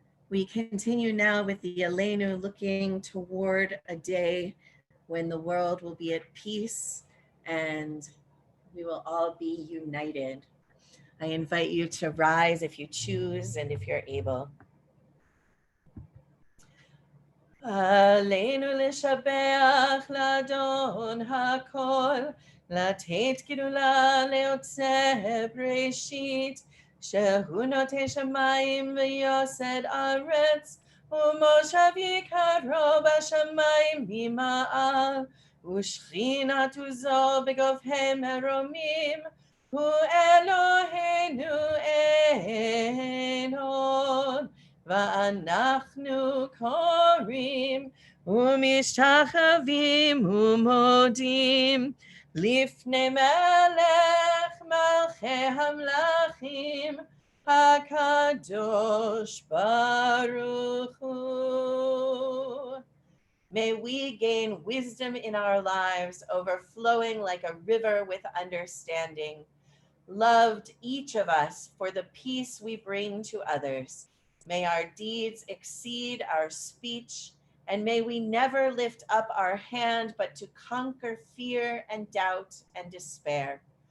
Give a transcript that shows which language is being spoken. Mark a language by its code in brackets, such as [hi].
[en] We continue now with the Aleinu, looking toward a day when the world will be at peace and we will all be united. I invite you to rise if you choose and if you're able. [he] עלינו לשבח לאדון הכל, לתת גדולה ליוצא בראשית, שהוא נוטה שמיים ויוסד ארץ, ומושב יקרו בשמיים ממעל, ושכינת עוזו בגבהי מרומים, הוא אלוהינו אין עוד. ואנחנו קוראים ומשתחווים ומודים לפני מלך מלכי המלכים הקדוש ברוך הוא. [en] May we gain wisdom in our lives, overflowing like a river with understanding. Loved each of us for the peace we bring to others. May our deeds exceed our speech, and may we never lift up our hand but to conquer fear and doubt and despair.